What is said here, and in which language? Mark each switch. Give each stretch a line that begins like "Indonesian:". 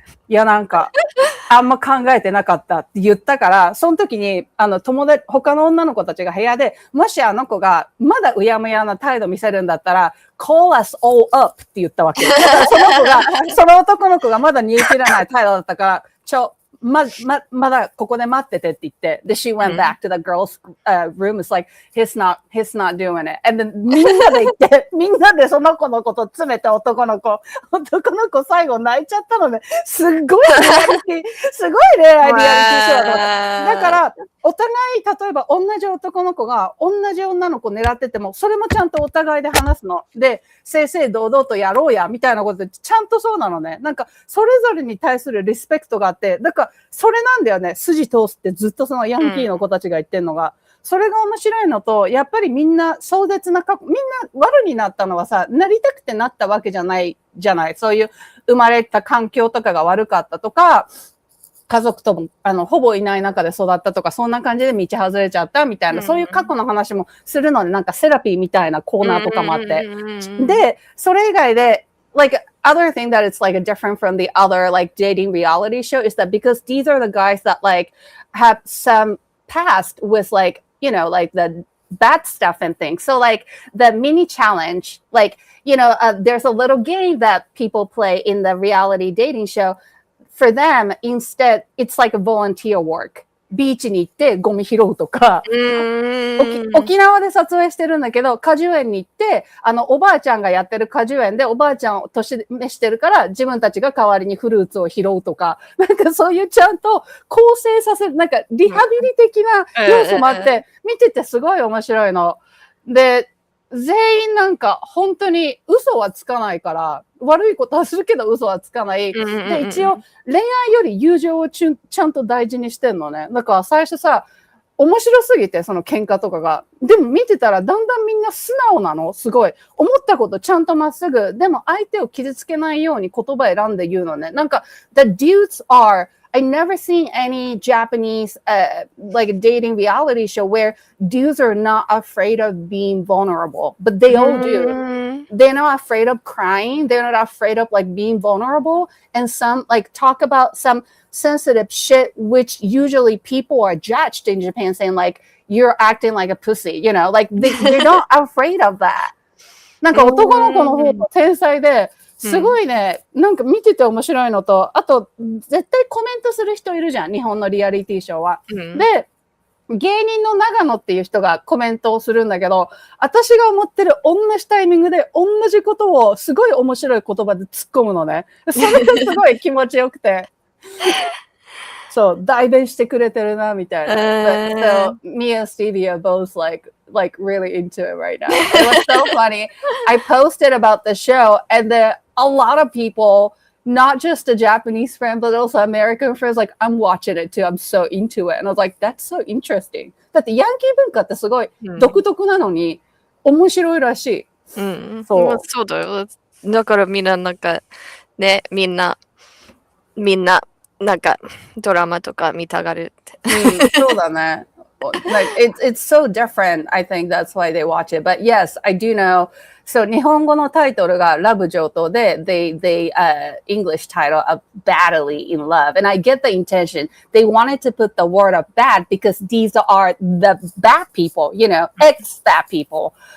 Japanese: いや、なんか、あんま考えてなかったって言ったから、その時に、他の女の子たちが部屋で、もしあの子がまだうやむやな態度見せるんだったら、
English: call us all up
Japanese: って言ったわけ。その男の子がまだ煮え切らない態度だったから、まだここで待っててって言って、で、
English: she went back to the girls' room. It's like, he's not doing it. And then
Japanese: みんなで行って、みんなでその子のこと詰めて男の子最後泣いちゃったのね。すっごい恋愛リアリティショーだから、お互い、例えば同じ男の子が同じ女の子狙ってても、それもちゃんとお互いで話すの。で、正々堂々とやろうや、みたいなことで、ちゃんとそうなのね。なんか、それぞれに対するリスペクトがあって、だから、それなんだよね。筋通すってずっとそのヤンキーの子たちが言ってんのが。それが面白いのと、やっぱりみんな壮絶なみんな悪になったのはさ、なりたくてなったわけじゃないじゃない。そういう生まれた環境とかが悪かったとか、家族とも、ほぼいない中で育ったとか、そんな感じで道外れちゃったみたいな、そういう過去の話もするので、なんかセラピーみたいなコーナーとかもあって。で、それ以外で、
English: like, other thing that it's like different from the other like dating reality show is that because these are the guys that like have some past with like, you know, like the bad stuff and things. So like the mini challenge, like, you know, there's a little game that people play in the reality dating show. For them, instead, it's like a volunteer work.
Japanese: ビーチに行ってゴミ拾うとか、沖縄で撮影してるんだけど、果樹園に行って、おばあちゃんがやってる果樹園でおばあちゃんを年召してるから、自分たちが代わりにフルーツを拾うとか、なんかそういうちゃんと構成させる、なんかリハビリ的な要素もあって、見ててすごい面白いの。で、全員なんか本当に嘘はつかないから、悪いことはするけど嘘はつかない。で、一応恋愛より友情をちゃんと大事にしてんのね。だから最初さ、面白すぎて、その喧嘩とかが。でも見てたらだんだんみんな素直なの。すごい。思ったことちゃんとまっすぐ。でも相手を傷つけないように言葉選んで言うのね。
English: なんか、the dudes are, I never seen any Japanese, like dating reality show where dudes are not afraid of being vulnerable, but they all do. They're not afraid of crying. They're not afraid of like being vulnerable. And some like talk about some sensitive shit, which usually people are judged in Japan saying like, you're acting like a pussy, you know, like they're not afraid of that.
Japanese: なんか男の子の方が天才で、すごいね、なんか見てて面白いのと、あと、絶対コメントする人いるじゃん、日本のリアリティショーは。で、芸人の長野っていう人がコメントをするんだけど、私が思ってる同じタイミングで同じことをすごい面白い言葉で突っ込むのね。それがすごい気持ちよくて。そう、代弁してくれてるな、みたいな。
English: So, me and Stevie are both like really into it right now. It was so funny. I posted about the show and then a lot of people, not just a Japanese friend, but also American friends, like, I'm watching it too. I'm so into it. And I was like, that's so interesting.
Japanese: だってヤンキー文化ってすごい独特なのに面白いらしい。そうだよ。だからみんななんか、ね、みんな、なんかドラマとか見たがるって。そうだね。
English: Like it's so different. I think that's why they watch it. But yes, I do know. So
Japanese: 日本語のタイトルがラブ上等で、
English: they English title of Badly in Love. And I get the intention. They wanted to put the word of bad because these are the bad people, you know, ex-bad people.